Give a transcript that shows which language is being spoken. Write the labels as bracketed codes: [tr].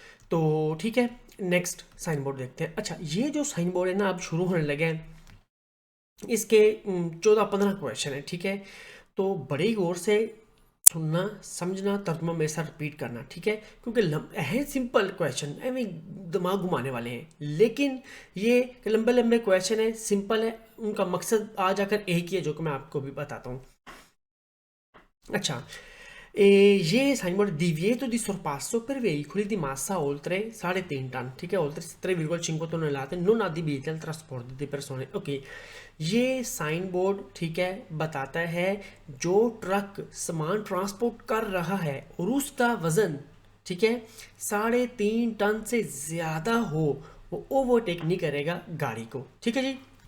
[hi] तो ठीक है, नेक्स्ट साइन बोर्ड देखते हैं। अच्छा, ये जो साइन बोर्ड है ना अब शुरू होने लगे हैं, इसके 14-15 क्वेश्चन है, ठीक है, तो बड़ी गौर से सुनना, समझना, तर्जुमा मेरे साथ रिपीट करना, ठीक है, क्योंकि है सिंपल क्वेश्चन, दिमाग घुमाने वाले हैं, लेकिन ये लंबे लंबे क्वेश्चन है, सिंपल है, उनका मकसद आ जाकर एक ही है जो कि मैं आपको भी बताता हूँ। अच्छा, ये sign board [it] divieto di sorpasso per veicoli di massa oltre 3.5 [hi] ton, ठीक है, [it] oltre 3,5 tonnellate non adibiti al trasporto di persone। [hi] Okay, ये साइन बोर्ड, ठीक है, बताता है जो ट्रक सामान ट्रांसपोर्ट कर रहा है और उसका वजन, ठीक है, 3.5 टन से ज़्यादा हो, वो ओवरटेक नहीं करेगा गाड़ी को, ठीक है जी।